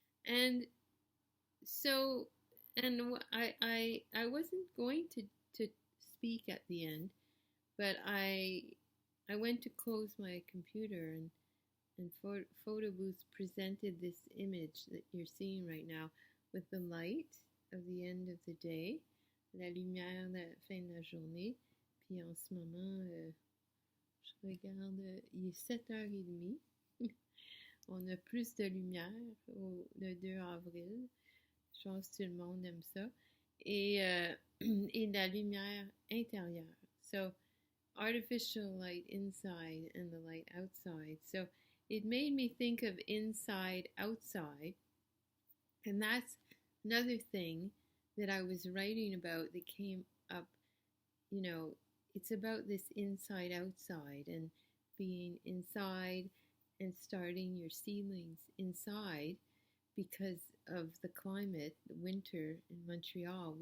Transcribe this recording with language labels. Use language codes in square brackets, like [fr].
[en] And so, and I wasn't going to speak at the end, but I went to close my computer, and Photo Booth presented this image that you're seeing right now with the light of the end of the day, [fr] la lumière de la fin de la journée. Puis en ce moment, je regarde, il est 7h30. On a plus de lumière le 2 avril. Je pense que tout le monde aime ça. Et de la lumière intérieure. [en] So, artificial light inside and the light outside. So, it made me think of inside, outside. And that's another thing that I was writing about that came up. You know, it's about this inside, outside, and being inside and starting your seedlings inside because of the climate, the winter in Montreal.